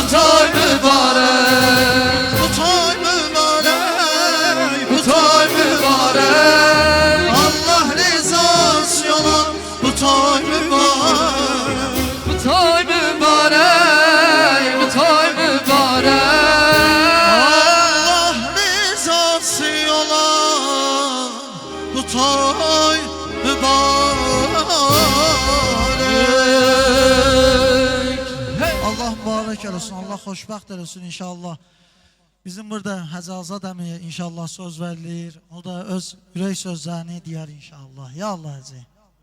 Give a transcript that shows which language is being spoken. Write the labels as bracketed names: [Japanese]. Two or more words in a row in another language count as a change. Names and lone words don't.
[Turkish] toy mübarek, bu toy mübarek, bu toy mübarek, Allah rızası olan bu toy mübarek, bu toy mübarek, bu toy mübarek, Allah rızası olan bu toy mübarek. [Azerbaijani] Allah mübarek olsun, Allah xoşbəxt olsun inşallah. Bizim burada Həcazad əmi inşallah söz verilir. O da öz ürək sözlərini deyər inşallah. Ya Allah Hacı.